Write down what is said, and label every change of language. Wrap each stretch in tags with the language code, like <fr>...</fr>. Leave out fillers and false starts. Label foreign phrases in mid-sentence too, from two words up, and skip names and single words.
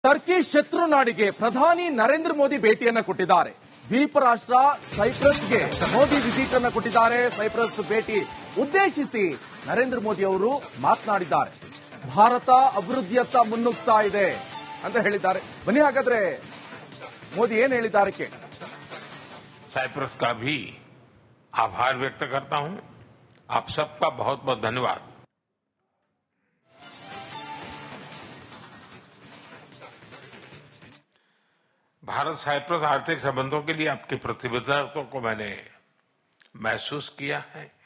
<kn>ಟರ್ಕಿ ಶತ್ರು ನಾಡಿಗೆ ಪ್ರಧಾನಿ ನರೇಂದ್ರ ಮೋದಿ ಭೇಟಿಯನ್ನ ಕೊಟ್ಟಿದ್ದಾರೆ. ದ್ವೀಪ ರಾಷ್ಟ್ರ ಸೈಪ್ರಸ್ಗೆ ಮೋದಿ ವಿಸಿಟ್ ಅನ್ನು ಕೊಟ್ಟಿದ್ದಾರೆ. ಸೈಪ್ರಸ್ ಭೇಟಿ ಉದ್ದೇಶಿಸಿ ನರೇಂದ್ರ ಮೋದಿ ಅವರು ಮಾತನಾಡಿದ್ದಾರೆ. ಭಾರತ ಅಭಿವೃದ್ಧಿಯತ್ತ ಮುನ್ನುಗ್ತಾ ಇದೆ ಅಂತ ಹೇಳಿದ್ದಾರೆ. ಬನ್ನಿ ಹಾಗಾದ್ರೆ ಮೋದಿ ಏನ್ ಹೇಳಿದ್ದಾರೆ ಕೇಳಿ.</kn> <hi>साइप्रस का भी आभार व्यक्त करता हूं. आप सबका बहुत बहुत धन्यवाद. भारत साइप्रस आर्थिक संबंधों के लिए आपकी प्रतिबद्धता को मैंने महसूस किया है.</hi>